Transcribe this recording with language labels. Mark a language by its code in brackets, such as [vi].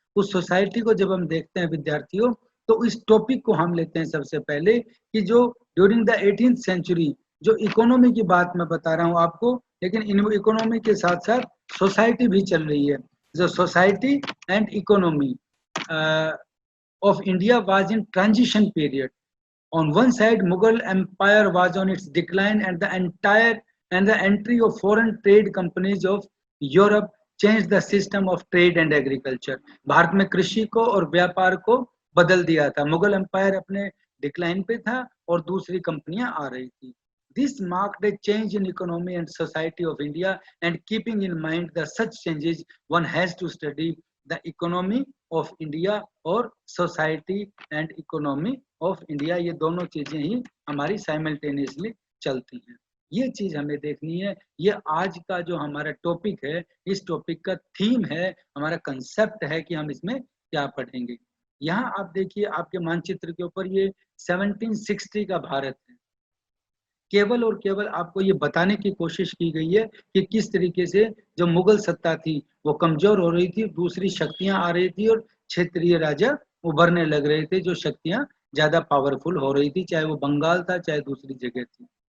[hi] उस सोसाइटी को जब हम देखते हैं विद्यार्थियों, तो इस टॉपिक को हम लेते हैं सबसे पहले कि जो [en] during the 18th century, [hi] जो इकोनॉमी की बात मैं बता रहा हूँ आपको, लेकिन इन इकोनॉमी के साथ साथ सोसाइटी भी चल रही है। [en] जो society and economy of India was in transition period. On one side, Mughal Empire was on its decline, and the entry of foreign trade companies of Europe changed the system of trade and agriculture. [hi] Bharat में कृषि को और व्यापार को बदल दिया था। Mughal empire अपने डिक्लाइन पे था और दूसरी कंपनियां आ रही थी। [en] This marked a change in economy and society of India, and keeping in mind the such changes, one has to study the economy of India और society and economy of India, [hi] ये दोनों चीजें ही हमारी साइमल्टेनियसली चलती हैं। ये चीज हमें देखनी है। ये आज का जो हमारा टॉपिक है, इस टॉपिक का थीम है, हमारा कंसेप्ट है कि हम इसमें क्या पढ़ेंगे। यहाँ आप देखिए आपके मानचित्र के ऊपर ये 1760 का भारत है। केवल और केवल आपको ये बताने की कोशिश की गई है कि किस तरीके से जो मुगल सत्ता थी वो कमजोर हो रही थी, दूसरी शक्तियां आ रही थी और क्षेत्रीय राजा उभरने लग रहे थे, जो शक्तियां ज्यादा पावरफुल हो रही थी, चाहे वो बंगाल था चाहे दूसरी जगह थी।